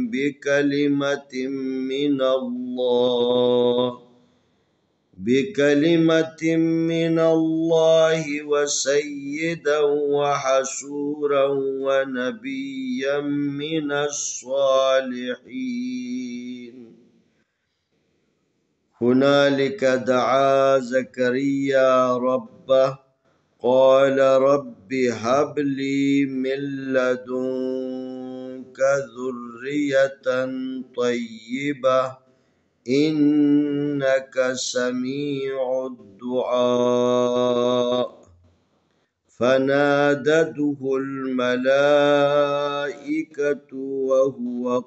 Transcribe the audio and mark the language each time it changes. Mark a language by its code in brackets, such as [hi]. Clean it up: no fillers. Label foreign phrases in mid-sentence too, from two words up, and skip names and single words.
[ar] بكلمة من الله وسيدا وحصورا ونبيا من الصالحين. هنالك دعا زكريا ربه قال رب هب لي من لدنك ذرية طيبة إنك سميع الدعاء فنادته الملائكة وهو